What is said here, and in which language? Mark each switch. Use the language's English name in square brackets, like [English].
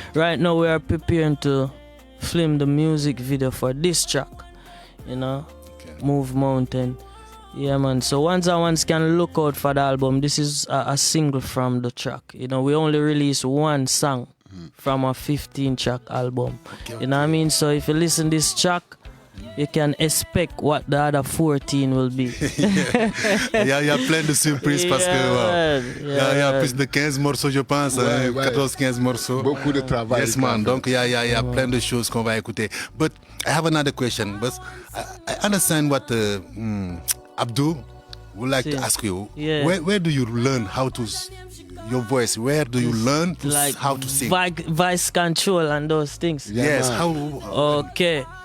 [English] Right now we are preparing to film the music video for this track, you know, Move Mountain. Yeah, man. So once can look out for the album. This is a single from the track. You know, we only release one song from a 15-track album. You know what I mean? So if you listen this track, you can expect what the other 14 will be. [French] Il y a plein de surprises parce que il y a plus de 15 morceaux, je pense, 14-15 morceaux. Beaucoup de travail. [English] Yes, man. [French] Donc il y a plein de choses qu'on va écouter. [English] But I have another question. But I understand what Abdul would like to ask you. Yeah. Where do you learn how to your voice? Where do you learn how to sing? Voice control and those things. Yes. How? Okay.